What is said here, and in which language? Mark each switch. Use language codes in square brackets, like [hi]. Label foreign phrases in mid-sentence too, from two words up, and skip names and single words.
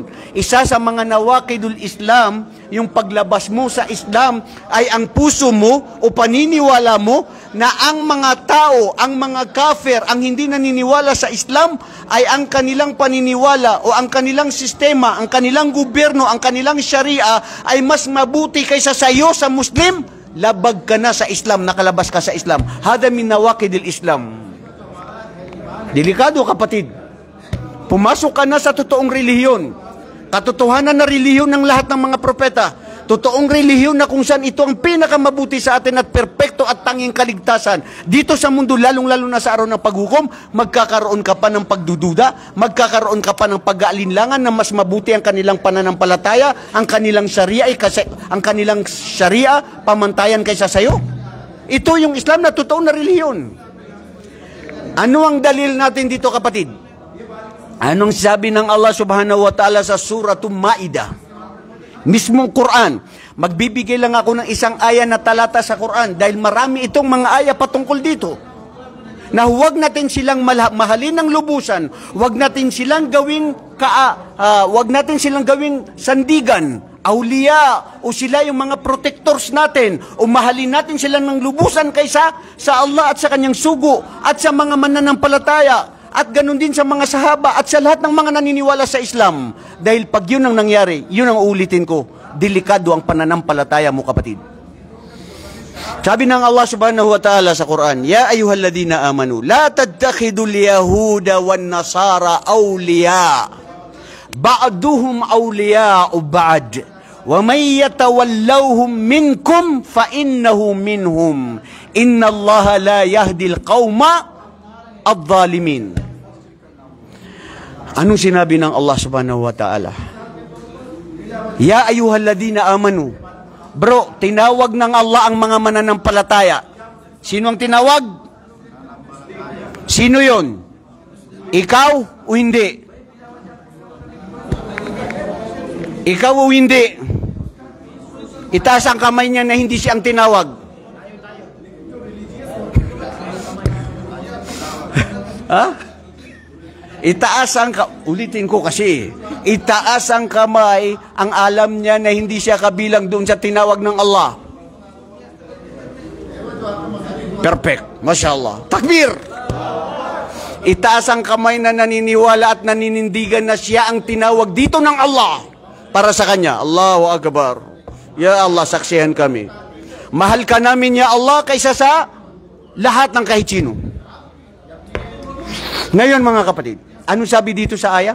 [tl] Isa sa mga [ar] نواقض الإسلام, [tl] yung paglabas mo sa Islam ay ang puso mo o paniniwala mo na ang mga tao, ang mga kafir, ang hindi naniniwala sa Islam ay ang kanilang paniniwala o ang kanilang sistema, ang kanilang gobyerno, ang kanilang sharia ay mas mabuti kaysa sa iyo sa Muslim. Labag ka na sa Islam, nakalabas ka sa Islam. [ar] هذا من نواقض الإسلام. [tl] Delikado kapatid. Pumasok ka na sa totoong relihiyon. Katotohanan na relihiyon ng lahat ng mga propeta. Totoong relihiyon na kung saan ito ang pinakamabuti sa atin at perpekto at tanging kaligtasan. Dito sa mundo, lalong-lalo na sa araw ng paghukom, magkakaroon ka pa ng pagdududa, magkakaroon ka pa ng pag-aalinlangan na mas mabuti ang kanilang pananampalataya, ang kanilang sharia pamantayan kaysa sayo. Ito yung Islam na totoong na relihiyon. Ano ang dalil natin dito kapatid? Anong sabi ng Allah [ar] سبحانه وتعالى [tl] sa Suratul Ma'idah? Mismong Quran. Magbibigay lang ako ng isang aya na talata sa Quran dahil marami itong mga aya patungkol dito. Na huwag natin silang mahalin ng lubusan, huwag natin silang gawing sandigan, awliya, o sila yung mga protectors natin, o mahalin natin sila ng lubusan kaysa sa Allah at sa kanyang sugo, at sa mga mananampalataya, at ganun din sa mga sahaba, at sa lahat ng mga naniniwala sa Islam. Dahil pag yun ang nangyari, yun ang uulitin ko, delikado ang pananampalataya mo, kapatid. Sabi ng Allah subhanahu wa ta'ala sa Quran, [ar] يا أيها الذين آمنوا لا تتخذوا اليهود والنصارى أولياء بعضهم أولياء بعض ومن يتولهم منكم فإنه منهم, إن الله لا يهدي القوم الظالمين. [tl] Anong sinabi ng Allah [ar] سبحانه وتعالى? يا أيها الذين آمنوا. [tl] Bro, tinawag ng Allah ang mga mananampalataya. Sino ang tinawag? Sino yon? Ikaw o hindi? Ikaw o hindi? Itaas ang kamay niya na hindi siya ang tinawag. Ha? Itaas ang ulitin ko kasi. Itaas ang kamay ang alam niya na hindi siya kabilang doon sa tinawag ng Allah. [ar] Perfect. ما شاء الله. تكبير! [tl] Itaas ang kamay na naniniwala at naninindigan na siya ang tinawag dito ng Allah para sa kanya. [ar] الله أكبر. يا الله, [tl] saksihan kami. Mahal ka namin, [ar] يا الله, [tl] kaysa sa lahat ng kahit sino. Ngayon mga kapatid, ano sabi dito sa aya?